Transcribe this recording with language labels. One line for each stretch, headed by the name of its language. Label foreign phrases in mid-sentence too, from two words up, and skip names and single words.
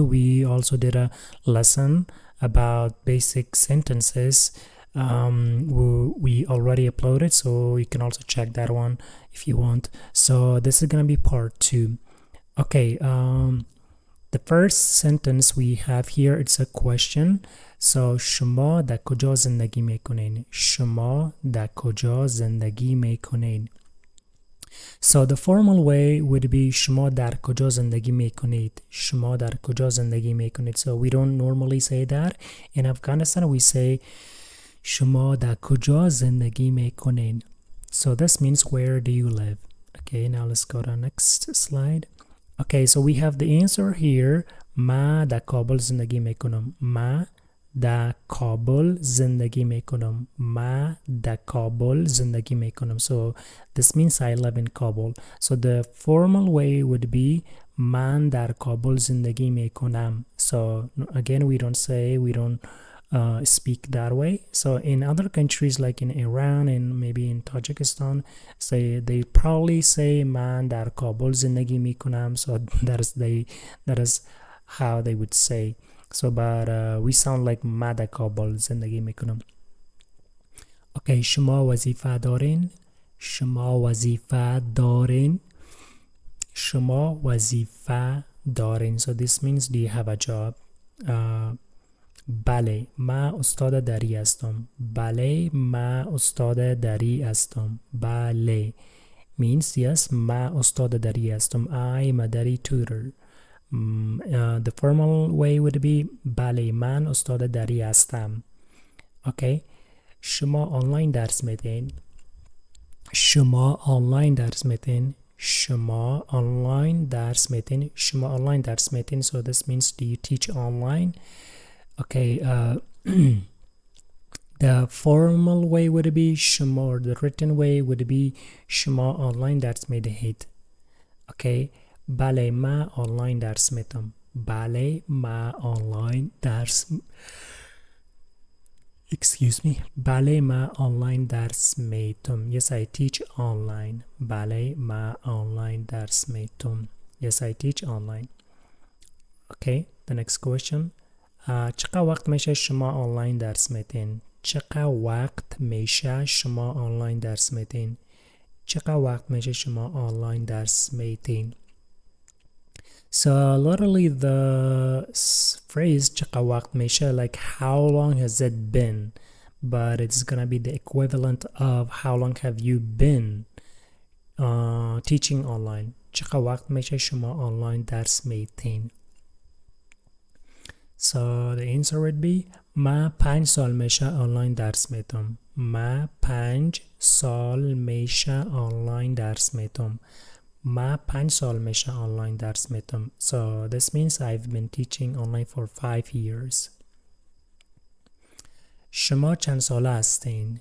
English: We also did a lesson about basic sentences. We already uploaded, so you can also check that one if you want. So this is gonna be part 2. Okay, the first sentence we have here, it's a question.
Persian: So شما در کجا زندگی میکنین؟ شما در کجا زندگی میکنین؟
English: So the formal way would be
Persian: شما در کجا زندگی میکنید؟ شما در کجا زندگی میکنید؟
English: So we don't normally say that. In Afghanistan we say
Persian: شما در کجا زندگی میکنین?
English: So this means where do you live? Okay, now let's go to the next slide. Okay, so we have the answer here.
Persian: ما در کابل زندگی میکنم. ما در کابل زندگی میکنم. ما در کابل زندگی میکنم.
English: So this means I live in Kabul. So the formal way would be
Persian: من در کابل زندگی میکنم.
English: So again, we don't speak that way. So in other countries like in Iran and maybe in Tajikistan, they probably say
Persian: من در کابل زندگی میکنم.
English: So that is how they would say. So but we sound like
Persian: ما در کابل زندگی میکنم. Okay, شما وظیفه دارین؟ شما وظیفه دارین؟ شما وظیفه دارین.
English: So this means do you have a job?
Persian: بله، من استاد دری هستم. بله، من استاد دری هستم.
English: بله means yes,
Persian: من استاد دری هستم.
English: I'm a Dari tutor. The formal way would be
Persian: بله، من استاد دری هستم. Okay. شما آنلاین درس میدین؟ شما آنلاین درس میدین؟ شما آنلاین درس میدین؟ شما آنلاین درس میدین.
English: So this means do you teach online? Okay, the formal way would be شما, or the written way would be
Persian: شما آنلاین درس میدهید. Okay, بله من آنلاین درس میدم. بله من آنلاین درس بله من آنلاین درس میدم.
English: Yes, I teach online.
Persian: بله من آنلاین درس میدم.
English: Yes, I teach online. Okay, the next question.
Persian: چقدر وقت میشه شما آنلاین درس میدین؟ چقدر وقت میشه شما آنلاین درس میدین؟ چقدر وقت میشه شما آنلاین درس میدین؟
English: So literally the phrase
Persian: چقدر وقت میشه,
English: like how long has it been, but it's gonna be the equivalent of how long have you been teaching online.
Persian: چقدر وقت میشه شما آنلاین درس میدین؟
English: So the answer would be
Persian: ما 5 سال میشه آنلاین درس میدم. ما 5 سال میشه آنلاین درس میدم. ما 5 سال میشه آنلاین درس میدم.
English: So this means I've been teaching online for 5 years.
Persian: شما چند ساله هستین؟